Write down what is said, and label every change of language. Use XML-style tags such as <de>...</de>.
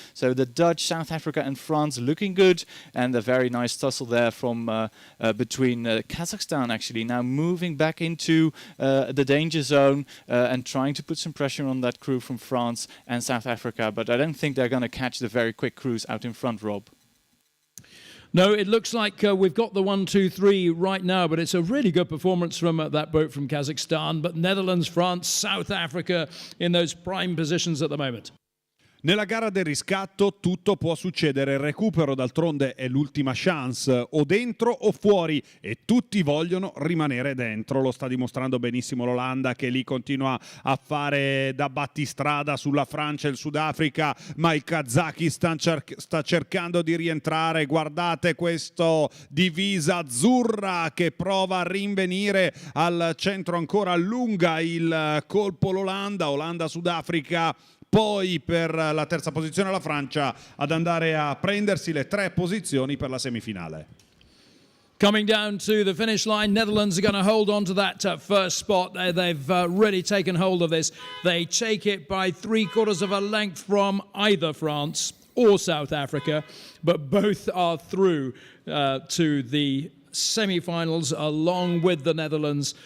<en>So the Dutch, South Africa and France looking good, and a very nice tussle there from between Kazakhstan actually now moving back into the danger zone and trying to put some pressure on that crew from France and South Africa, but I don't think they're going to catch the very quick crews out in front, Rob. No, it looks like we've got the 1, 2, 3 right now, but it's a really good performance from that boat from Kazakhstan. But Netherlands, France, South Africa in those prime positions at the moment.</en> <it>Nella gara del riscatto tutto può succedere, il recupero d'altronde è l'ultima chance, o dentro o fuori, e tutti vogliono rimanere dentro. Lo sta dimostrando benissimo l'Olanda, che lì continua a fare da battistrada sulla Francia e il Sudafrica, ma il Kazakistan sta cercando di rientrare. Guardate questo divisa azzurra che prova a rinvenire al centro, ancora allunga il colpo l'Olanda, Olanda-Sudafrica. Poi per la terza posizione la Francia ad andare a prendersi le 3 posizioni per la semifinale.</it> <en>Coming down to the finish line, Netherlands are going to hold on to that first spot. They've really taken hold of this. They take it by 3/4 of a length from either France or South Africa, but both are through to the semi-finals along with the Netherlands.</en>